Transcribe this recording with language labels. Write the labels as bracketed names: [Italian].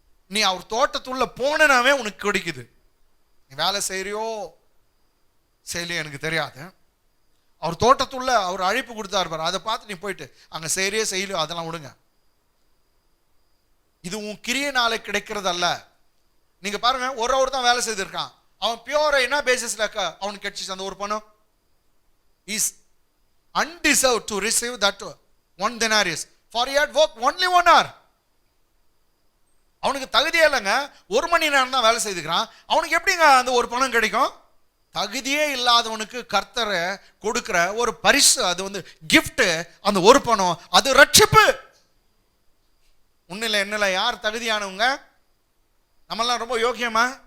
[Tamil] நீ அவர் தோட்டத்துள்ள போனனாவே உனக்கு கிடைக்குது. நீ வேலை செய்யறியோ செய்யலையோ எனக்கு தெரியாது. அவர் தோட்டத்துள்ள அவர் அழைப்பு கொடுத்தாரு பாரு, அதை பார்த்து நீ போயிட்டு அங்கே செய்யறியோ செய்யலையோ அதெல்லாம் விடுங்க. இது உன் கிரியனால கிடைக்கிறதல்ல. நீங்க பாருங்க, ஒரு தான் வேலை செய்திருக்கான், அவன் பியூரா என்ன பேசிஸ்ல அவனுக்கு கிடைச்சிச்சு அந்த ஒரு பணம். [English] Is undeserved to receive that 1 denarius for he had worked only 1 hour. [Tamil] அவனுக்கு தகுதியே இல்லைங்க, 1 மணி நேரம் தான் வேலை செய்துக்கிறான், அவனுக்கு எப்படிங்க அந்த ஒரு பணம் கிடைக்கும்? தகுதியே இல்லாதவனுக்கு கர்த்தரை கொடுக்கிற ஒரு பரிசு, அது கிஃப்ட். அந்த ஒரு பணம் அது ரட்சிப்பு. உன்னில என்னல யார் தகுதியானவங்க? நம்மெல்லாம் ரொம்ப யோக்கியமா?